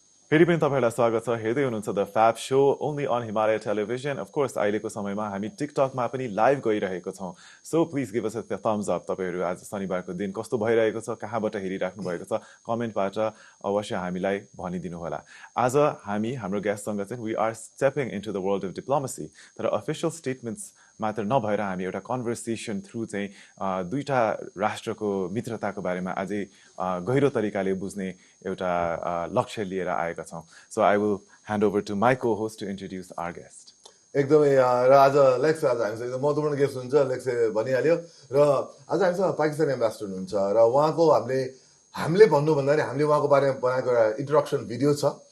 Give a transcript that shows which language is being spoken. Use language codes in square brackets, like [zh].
[ne] फेरि पनि तपाईहरुलाई स्वागत छ। हेर्दै हुनुहुन्छ [en] The FAB Show only on Himalaya television. [ne] Of course, अहिलेको समयमा हामी टिकटकमा पनि लाइभ गइरहेको छौं। [en] So please give us a thumbs up. [ne] तपाईहरु आज शनिबारको दिन कस्तो भइरहेको छ, कहाँबाट हेरिराख्नु भएको छ, कमेन्टबाट अवश्य हामीलाई भनिदिनु होला। आज हामी हाम्रो गेस्टसँग चाहिँ [en] we are stepping into the world of diplomacy. [ne] तर [en] official statements [ne] मात्र नभएर हामी एउटा कन्भर्सेसन थ्रु चाहिँ दुईटा राष्ट्रको मित्रताको बारेमा अझै गहिरो तरिकाले बुझ्ने एउटा लक्ष्य लिएर आएका छौं। [en] So I will hand over to my co host to introduce our guest. [ne] एकदमै र आज लेक्स आज हामीसँग एकदम महत्त्वपूर्ण गेस्ट हुनुहुन्छ। लेक्सले भनिहाल्यो र आज हामीसँग पाकिस्तानी एम्बेसडर हुनुहुन्छ र उहाँको हामीले भन्नुभन्दा नि हामीले उहाँको बारेमा बनाएको एउटा इन्ट्रोडक्सन भिडियो छ।